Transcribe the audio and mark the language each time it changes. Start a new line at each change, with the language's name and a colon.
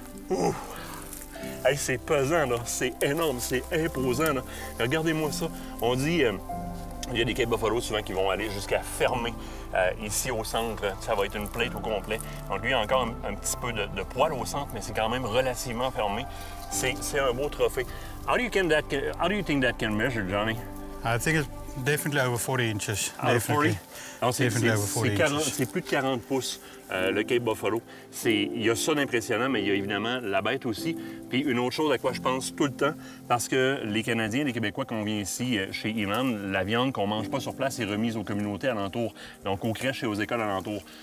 French: Oh. Hey, c'est pesant, là. C'est énorme, c'est imposant, là. Regardez-moi ça. On dit... il y a des Cape Buffalo souvent qui vont aller jusqu'à fermer ici au centre. Ça va être une plate au complet. Donc lui, il y a encore un petit peu de poil au centre, mais c'est quand même relativement fermé. C'est un beau trophée.
English: How do you think that can measure, Johnny? I think it's definitely over 40 inches. Definitely.
French: C'est C'est plus de 40 pouces, le Cape Buffalo. Il y a ça d'impressionnant, mais il y a évidemment la bête aussi. Puis une autre chose à quoi je pense tout le temps, parce que les Canadiens, les Québécois, quand on vient ici chez Elan, la viande qu'on mange pas sur place est remise aux communautés alentours, donc aux crèches et aux écoles alentours.